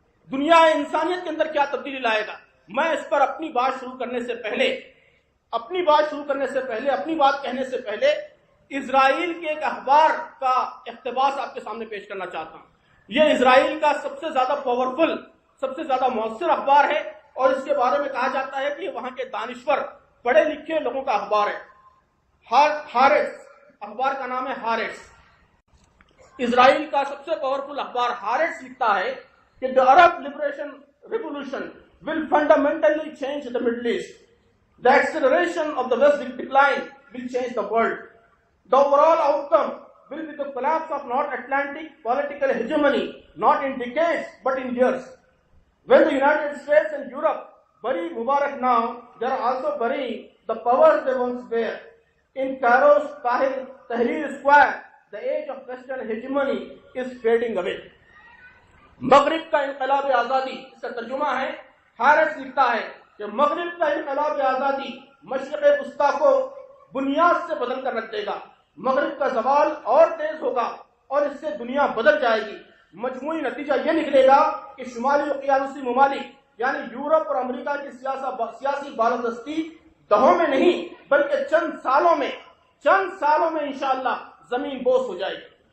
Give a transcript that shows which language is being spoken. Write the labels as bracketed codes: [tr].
[ur] دنیا انسانیت کے اندر کیا تبدیلی لائے گا؟ میں اس پر اپنی بات شروع کرنے سے پہلے، اپنی بات کہنے سے پہلے اسرائیل کے ایک اخبار کا اقتباس آپ کے سامنے پیش کرنا چاہتا ہوں۔ یہ اسرائیل کا سب سے زیادہ پاورفل، سب سے زیادہ مؤثر اخبار ہے، اور اس کے بارے میں کہا جاتا ہے کہ یہ وہاں کے دانشور، پڑھے لکھے لوگوں کا اخبار ہے۔ ہارٹس، اخبار کا نام ہے ہارٹس۔ اسرائیل کا سب سے پاورفل اخبار ہارٹس لکھتا ہے کہ [en] the Arab Liberation Revolution will fundamentally change the Middle East. The acceleration of the West decline will change the world. The overall outcome will be the collapse of North Atlantic political hegemony, not in decades, but in years. When the United States and Europe bury Mubarak now, they are also burying the powers they once were. In Cairo's Tahrir Square, the age of Western hegemony is fading away. [ur] مغرب کا انقلاب آزادی، اس کا ترجمہ ہے، hearts لکھتا ہے کہ مغرب کا انقلاب آزادی مشرق وسطیٰ کو بنیاد سے بدل کر رکھ دے گا. مغرب کا زوال اور تیز ہوگا اور اس سے دنیا بدل جائے گی. مجموعی نتیجہ یہ نکلے گا کہ شمالی اقیانوسی ممالک یعنی یورپ اور امریکہ کی سیاسی بالادستی دہوں میں نہیں بلکہ چند سالوں میں انشاءاللہ زمین بوس ہو جائے گی.